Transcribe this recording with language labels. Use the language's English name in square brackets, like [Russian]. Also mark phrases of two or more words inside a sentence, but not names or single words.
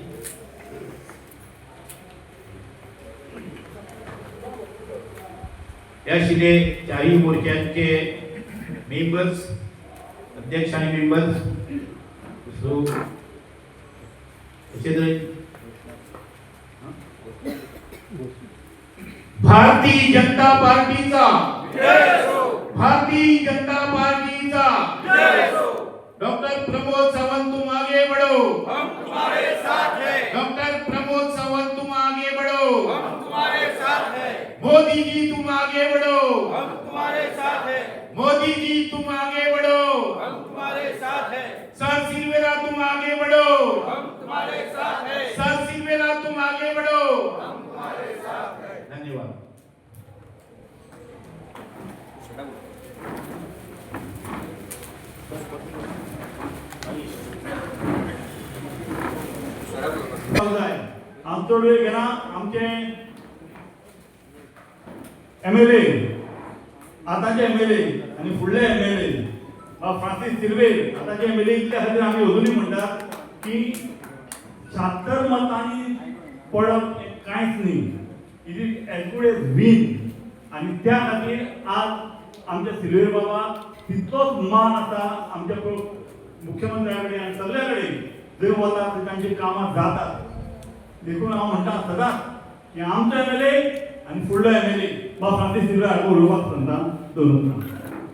[Konkani] याशिवाय चारही मोर्चांचे मेंबर्स, अध्यक्ष आणि मेंबर्स भारतीय जनता पार्टीचा भारतीय जनता पार्टीचा डॉक्टर प्रमोद सावंत [Hindi] तुम आगे बढ़ो, हम तुम्हारे साथ हैं. डॉक्टर प्रमोद सावंत तुम आगे बढ़ो, हम तुम्हारे साथ हैं. मोदी जी तुम आगे बढ़ो, हम तुम्हारे साथ हैं. मोदी जी तुम आगे बढ़ो, हम तुम्हारे साथ हैं. सर सिल्वेरा तुम आगे बढ़ो, हम तुम्हारे साथ हैं. सर सिल्वेरा तुम आगे बढ़ो. हम तुम्हारे साथ हैं. धन्यवाद. [Konkani] आमचे घेना आमचे MLA आताचे MLA आणि फुडले MLA फ्रांसिस सिल्वेर आताचे MLA इतले खातीर आमी अजुनूय म्हणटात की 76 मतांनी पडप कांयच न्ही. [English] It is as good as win. [Konkani] आणि त्या खातीर आज आमचे सिल्वेर बाबा तितलोच मान आसा आमच्या मुख्यमंत्र्या कडेन आनी सगळ्या कडेन जंय वतात तांची कामां जातात. देखून हांव म्हणटा सदांच की आमचो MLA आनी फुडलो MLA बाब फ्रांसीस दिब्रा हाका उलोवपाक सांगता दवरूंक ना.